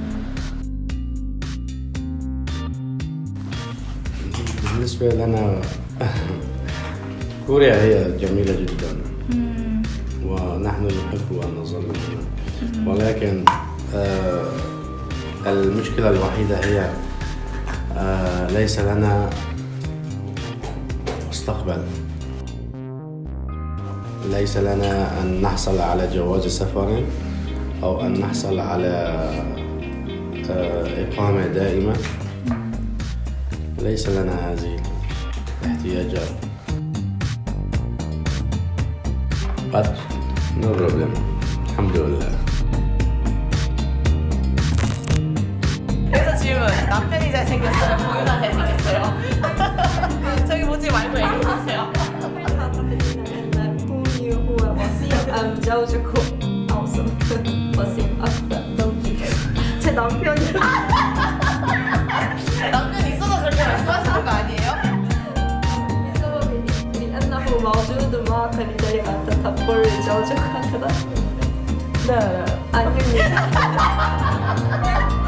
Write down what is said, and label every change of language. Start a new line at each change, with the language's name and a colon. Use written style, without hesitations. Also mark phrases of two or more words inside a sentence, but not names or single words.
Arabic: بالنسبة لنا كوريا هي جميلة جدا، ونحن نحب أن نظل هنا، ولكن المشكلة الوحيدة هي ليس لنا مستقبل. ليس لنا أن نحصل على جواز سفر أو أن نحصل على إقامة دائمة. ليس لنا هذه الاحتياجات.
English: But no problem.
Arabic: الحمد لله.
Korean: 그래서 질문. 남편이 잘생겼어요? 보유나 잘생겼어요? 저기 보지 말고 얘기해주세요. 자우주고 아우서 버싱 아프다 제 남편이 남편 있어서 그렇게 말씀하시는 거 아니에요?
Arabic: لأنه موجود معك لذلك أنت تقول زوجك هكذا؟ لا
Korean: 아닙니다.